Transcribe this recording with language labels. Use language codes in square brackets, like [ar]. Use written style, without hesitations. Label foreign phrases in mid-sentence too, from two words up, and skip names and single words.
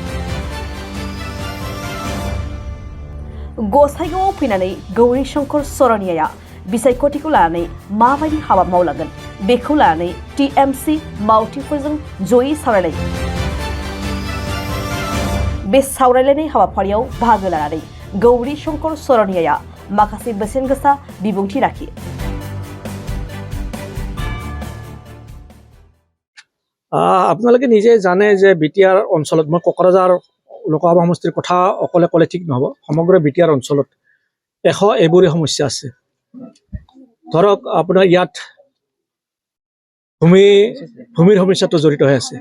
[brx] गसाइगावआव फैनानै गौरीशंकर सरनियाया बिसायख'थिखौ लानानै माबायदि हाबा मावलांगोन बेखौ लानानै टिएमसि मावथिफोरजों जयै सावरायलायो। बे सावरायलायनाय हाबाफारियाव बाहागो लानानै गौरीशंकर सरनियाया माखासे बेसेनगोसा बिबुंथि लाखियो। [as] আপোনালোকে নিজে জানে যে বিটিআৰ অঞ্চলত মই কোকৰাঝাৰ লোকসভা সমষ্টিৰ কথা অকলে ক'লে ঠিক নহ'ব। সমগ্ৰ বিটিআৰ অঞ্চলত এইবোৰে সমস্যা আছে। ধৰক আপোনাৰ ইয়াত ভূমিৰ সমস্যাটো জড়িত হৈ আছে।